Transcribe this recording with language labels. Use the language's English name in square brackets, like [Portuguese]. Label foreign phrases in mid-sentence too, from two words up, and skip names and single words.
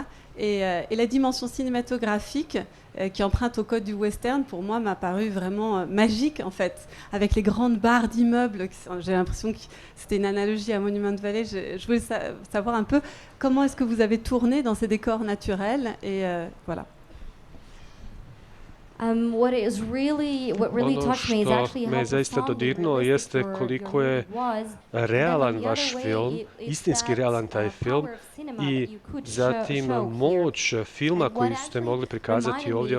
[French] Et la dimension cinématographique qui emprunte au code du western, pour moi, m'a paru vraiment magique, en fait, avec les grandes barres d'immeubles. J'ai l'impression que c'était une analogie à Monument Valley. Je voulais savoir un peu comment est-ce que vous avez tourné dans ces décors naturels, et voilà. [Bosnian] Ono što me zaista dodirnulo jeste koliko je realan vaš film, istinski realan taj film i zatim moć filma koju ste mogli prikazati ovdje.